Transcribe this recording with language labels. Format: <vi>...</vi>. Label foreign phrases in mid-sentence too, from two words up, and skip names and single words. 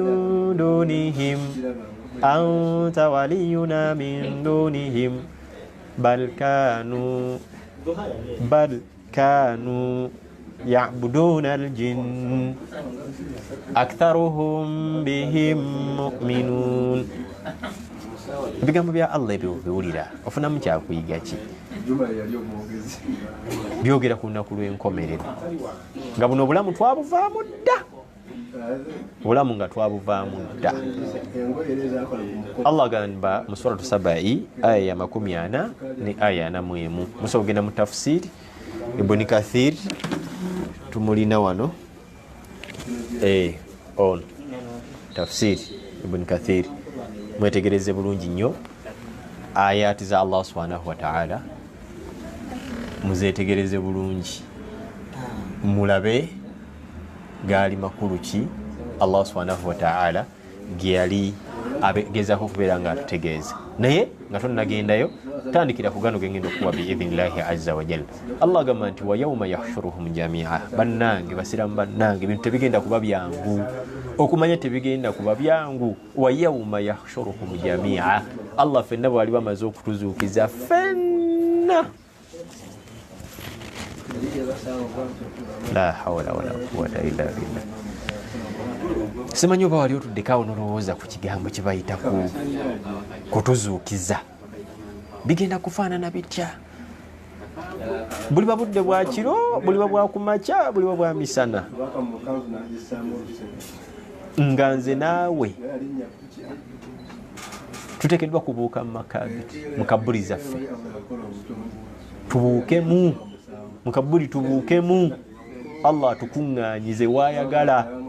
<ar>من دونهم بل كانوا يعبدون الجن أكثرهم بهم مؤمنون.</ar> <lg>Ebigambo bya Allah ebyo biwulira ofunamu kyakuyiga ki? Byogera ku lunaku lw'enkomerero nga buno obulamu twabuvaamu dda, obulamu nga twabuvaamu dda. Allah agamba mu suratu Saba'i aya ya 40 ne aya 41. Musobola kugenda mu tafsiri Ibn Kathir, tumulina wano on tafsiri Ibn Kathir, mwetegereze bulungi nnyo ayati za</lg> <ar>الله سبحانه وتعالى</ar> <lg>muzetegereze bulungi mulabe gaali makulu ki</lg> <ar>الله سبحانه وتعالى</ar> <lg>gyali agezaako okubeera nga atutegeeza naye nga tonnagendayo tandikira ku gano gengenda okuwa</lg> <ar>بإذن الله عز وجل.</ar> <lg>Allah agamba nti</lg> <ar>ويوم يحشرهم جميعا,</ar> <lg>bannange basiramu bannange ebintu tebigenda kuba byangu, okumanya tebigenda kuba byangu.</lg> <ar>ويوم يحشرهم جميعا,</ar> <lg>Allah fenna bwali bamaze okutuzuukiza fenna,</lg> <ar>لا حول ولا قوة إلا بالله.</ar> <lg>Simanyi oba wali otuddekawo nolowooza ku kigambo kye bayita kutuzuukiza, bigenda kufaanana bitya? Buliba budde bwa kiro, buliba bwa kumakya, buliba bwa misana, nga nze naawe tuteekeddwa kubuuka mu maka mu kabuli zaffe, tubuukemu mu kabuli, tubuukemu, Allah atukuŋŋaanyize waayagala.</lg>